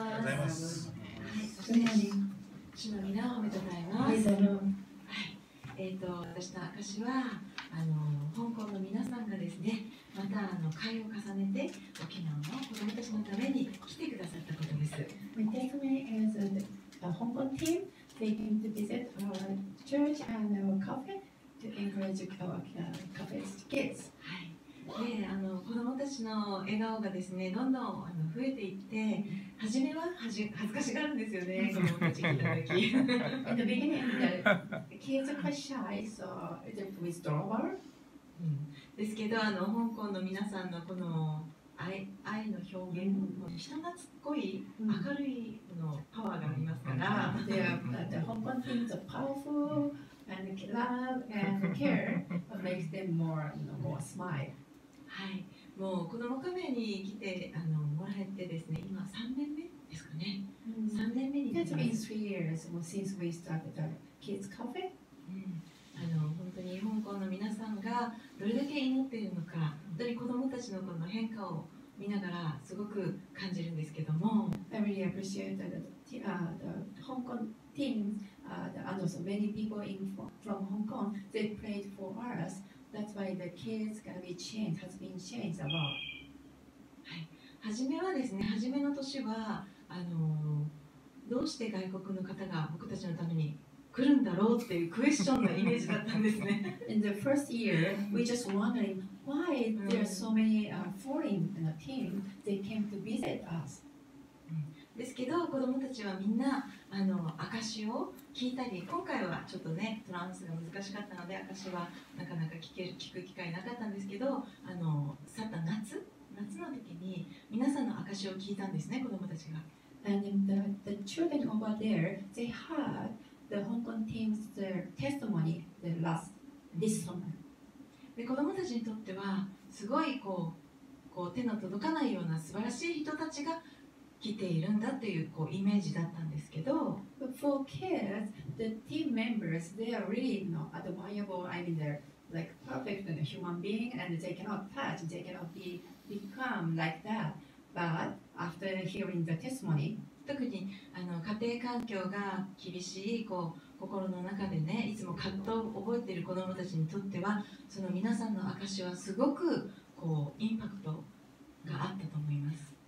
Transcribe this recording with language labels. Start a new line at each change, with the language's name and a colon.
Japanese: おはようございます。はい、そして主の皆を褒めたたえます。はい、私の証は香港の皆さんがですね、また会を重ねて沖縄の子どもたちのために来てくださったことです。
English: My testimony is the Hong Kong team. They came to visit our church and our cafe to encourage our cafe's kids.
Japanese: はい。で、子どもたちの笑顔がですね、どんどん増えていって、初めは恥ずかしがるんですよね、子どもたち聞いたとき。
English: In the beginning, the kids are quite shy, so it's a withdrawal.
Japanese: ですけど、香港の皆さんのこの愛の表現、人懐っこい明るいパワーがありますから。
English: The Hong Kong teams are powerful and love and care makes them more smile.
Japanese: はい、もう子どもカフェに来てもらえてですね、今3年目ですかね。 3年目になります。
English: It's been 3 years since we started the kids cafe.
Japanese: 本当に香港の皆さんがどれだけ祈っているのか、本当に子どもたちのこの変化を見ながらすごく感じるんですけども。
English: I really appreciate the Hong Kong teams and also many people from Hong Kong. They prayed for us. That's why the kids has been changed a lot.
Japanese: はい、初めはですね、初めの年はどうして外国の方が僕たちのために来るんだろうっていうクエスチョンのイメージだったんですね。
English: In the first year, we just wondering why there are so many foreign teams. They came to visit us.
Japanese: ですけど子どもたちはみんな証を聞いたり、今回はちょっとねトランスが難しかったので証はなかなか聞く機会なかったんですけど、去った夏の時に皆さんの証を聞いたんですね、子どもたちが。
English: And the children over there, they heard the Hong Kong team's testimony this summer.
Japanese: で子どもたちにとってはすごいこう手の届かないような素晴らしい人たちが来ているんだっていうイメージだったんですけど、
English: But for kids, the team members, they are really admirable. I mean, they're like perfect human being, and they cannot touch, they cannot become like that. But after hearing the testimony,
Japanese: 特に家庭環境が厳しい心の中でね、いつも葛藤を覚えている子どもたちにとっては、その皆さんの証はすごくインパクトがあったと思います。